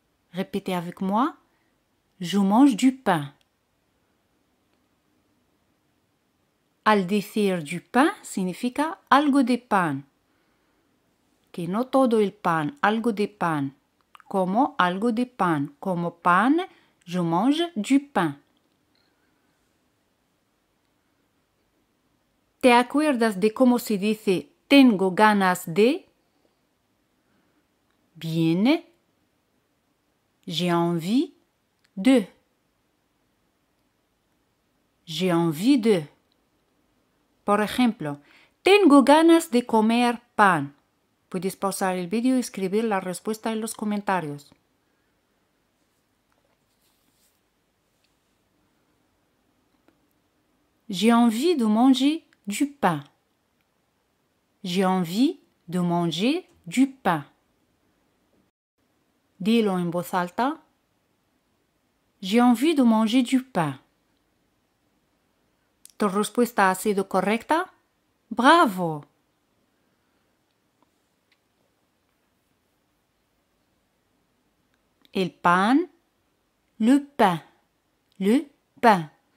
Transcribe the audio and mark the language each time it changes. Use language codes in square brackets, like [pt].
[fr] Répétez avec moi. Je mange du pain. [es] Al decir du pain significa algo de pan. Que no todo el pan, algo de pan. Como algo de pan. Como pan, [fr] je mange du pain. [es] ¿Te acuerdas de cómo se dice tengo ganas de? [fr] Bien. J'ai envie de. J'ai envie de. [es] Por ejemplo, tengo ganas de comer pan. Puedes pausar el vídeo y escribir la respuesta en los comentarios. [fr] J'ai envie de manger du pain. J'ai envie de manger du pain. [es] Dilo en voz alta. [fr] J'ai envie de manger du pain. [es] ¿Tu respuesta ha sido correcta? ¡Bravo! [fr] El pan, le pain, le pain.